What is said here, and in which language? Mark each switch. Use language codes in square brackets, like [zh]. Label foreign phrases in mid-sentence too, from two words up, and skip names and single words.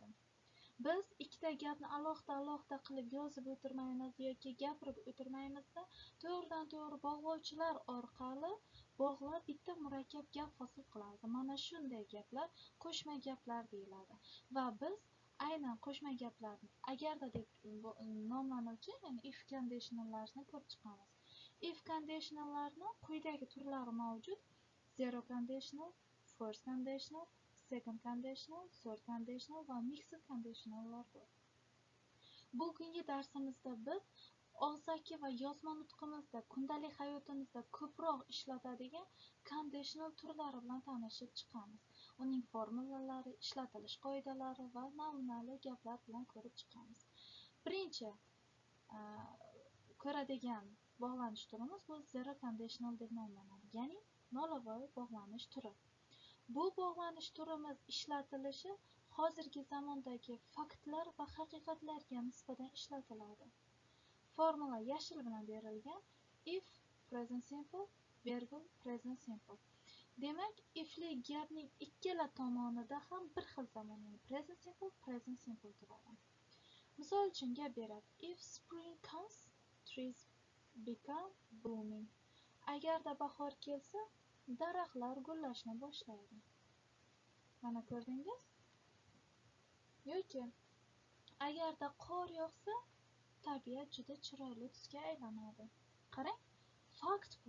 [uz] Biz ikkita gapni alohida qilib yozib o'tirmaymiz yoki gapirib o'tirmaymizda, to'g'ridan to'g'ri bog'lovchilar orqali bog'lab bitta murakkab gap hosil qiladi. Mana shunday gaplar qo'shma gaplar deyiladi. Va biz aynan qo'shma gaplarni agarda deb nomlanuvchi, ya'ni [en] if conditionallarni [uz] ko'rib chiqamiz. [en] If conditionallarni [uz] quyidagi turlari mavjud: [en] zero conditional, first conditional, second conditional, third conditional va mixed conditionallar bor. [uz] Bugungi darsimizda biz og'zaki va yozma nutqimizda, kundalik hayotimizda ko'proq ishlatadigan conditional turlari bilan tanishib chiqamiz. Uning formulalari, ishlatilish qoidalari va namunali gaplar bilan ko'rib chiqamiz. Birinchi ko'radigan bog'lanish turimiz bu [en] zero conditional [uz] deb nomlanadi, ya'ni nolovoy bog'lanish turi. Bu bog'lanish turimiz ishlatilishi hozirgi zamondagi faktlar va haqiqatlarga nisbatan ishlatiladi. Formula yashil bilan berilgan: [en] if present simple, virgul present simple. [uz] Demak, ifli gapning ikkala tomonida ham bir xil zamon, ya'ni [en] present simple [uz] turadi. Misol uchun gap beradi: [en] if spring comes, trees become blooming. [uz] Agarda bahor kelsa, daraxtlar gullashni boshlaydi. Mana ko'rdingiz? Yoki agarda qor yog'sa, tabiat juda chiroyli tusga aylanadi. Qarang, fakt bu.